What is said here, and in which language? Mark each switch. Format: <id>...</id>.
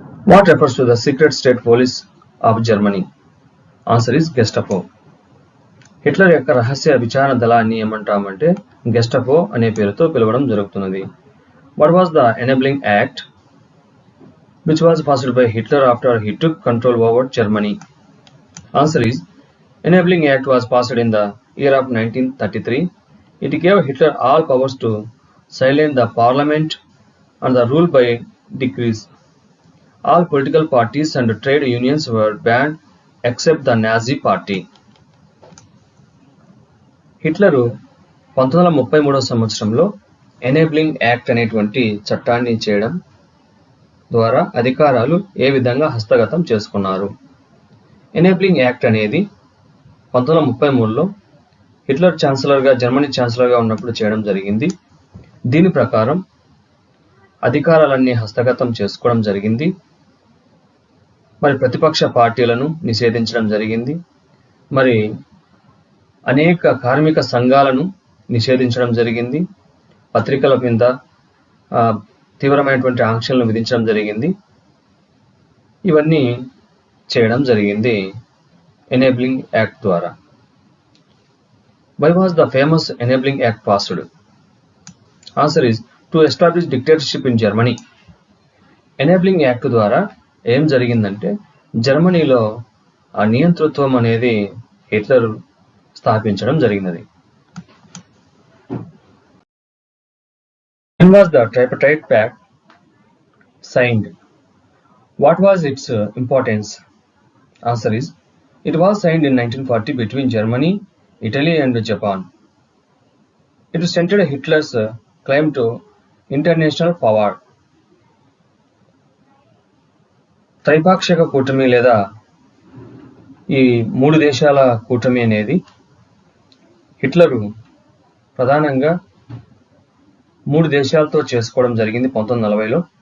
<en>What refers to the secret state police of Germany? Answer is Gestapo.</en> <te>Hitler యొక్క రహస్య విచారణ దళాన్ని ఏమంటామంటే Gestapo అనే పేరుతో పిలవడం జరుగుతున్నది.</te> <en>What was the enabling act which was passed by Hitler after he took control over Germany? Answer is enabling act was passed in the year of 1933. It gave Hitler all powers to silence the parliament and the rule by decrees. All political parties and trade unions were banned except the Nazi party.</en> <te>Hitler 1933 సంవత్సరంలో enabling act అనేటువంటి చట్టాన్ని చేయడం ద్వారా అధికారాలు ఏ విధంగా హస్తగతం చేసుకున్నారు? Enabling act అనేది 1933లో హిట్లర్ జర్మనీ ఛాన్సలర్గా ఉన్నప్పుడు చేయడం జరిగింది. దీని ప్రకారం అధికారాలన్నీ హస్తగతం చేసుకోవడం జరిగింది. మరి ప్రతిపక్ష పార్టీలను నిషేధించడం జరిగింది. మరి అనేక కార్మిక సంఘాలను నిషేధించడం జరిగింది. పత్రికల మీద తీవ్రమైనటువంటి ఆంక్షలను విధించడం జరిగింది. ఇవన్నీ చేయడం జరిగింది ఎనేబ్లింగ్ యాక్ట్ ద్వారా.</te> <en>Why was the famous enabling act passed? Answer is to establish dictatorship in Germany.</en> <te>Enabling act ద్వారా ఏం జరిగిందంటే జర్మనీలో ఆ నియంతృత్వం అనేది హిట్లర్ స్థాపించడం జరిగినది.</te> <en>When was the Tripartite Pact signed? What was its importance? Answer is it was signed in 1940 between Germany, Italy and Japan. It centered Hitler's claim to international power.</en> <te>త్రైపాక్షిక కూటమి లేదా ఈ 3 దేశాల కూటమి అనేది హిట్లరు ప్రధానంగా 3 దేశాలతో చేసుకోవడం జరిగింది 1940లో.</te>